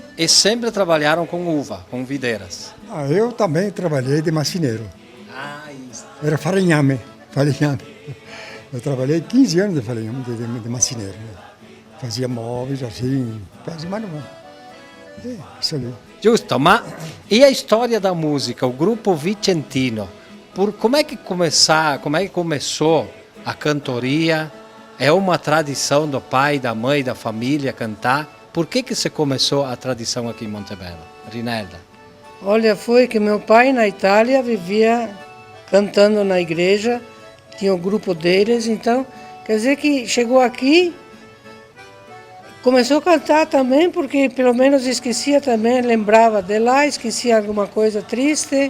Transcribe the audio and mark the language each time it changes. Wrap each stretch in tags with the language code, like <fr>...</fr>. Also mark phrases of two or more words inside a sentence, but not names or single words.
<pt>E sempre trabalharam com uva, com videiras? Eu também trabalhei de marceneiro. Isso. Era farinhame. Eu trabalhei 15 anos de farinhame, de marceneiro. Né? Fazia móveis assim, fazia manual. Isso ali.</pt> <it>Giusto, ma</it> <pt>e a história da música, o grupo vicentino? Como é que começou a cantoria? É uma tradição do pai, da mãe, da família cantar? Por que se começou a tradição aqui em Montebello? Rinelda? Olha, foi que meu pai na Itália vivia cantando na igreja, tinha o grupo deles, então quer dizer que chegou aqui, começou a cantar também, porque pelo menos esquecia também, lembrava de lá, esquecia alguma coisa triste.</pt>